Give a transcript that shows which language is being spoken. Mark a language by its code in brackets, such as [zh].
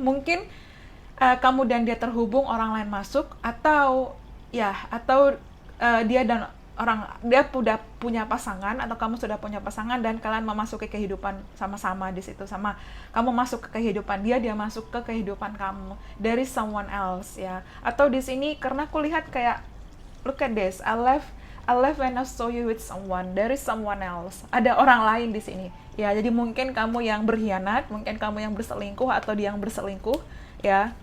[id] Mungkin kamu dan dia terhubung, orang lain masuk, atau dia dan dia sudah punya pasangan, atau kamu sudah punya pasangan dan kalian memasuki kehidupan sama-sama di situ. Sama kamu masuk ke kehidupan dia, dia masuk ke kehidupan kamu. Dari [en] someone else [id] ya. Atau di sini karena aku lihat kayak, [en] look at this, I left when I saw you with someone. There is someone else. [id] Ada orang lain di sini. Ya, jadi mungkin kamu yang berkhianat, mungkin kamu yang berselingkuh, atau dia yang berselingkuh, ya.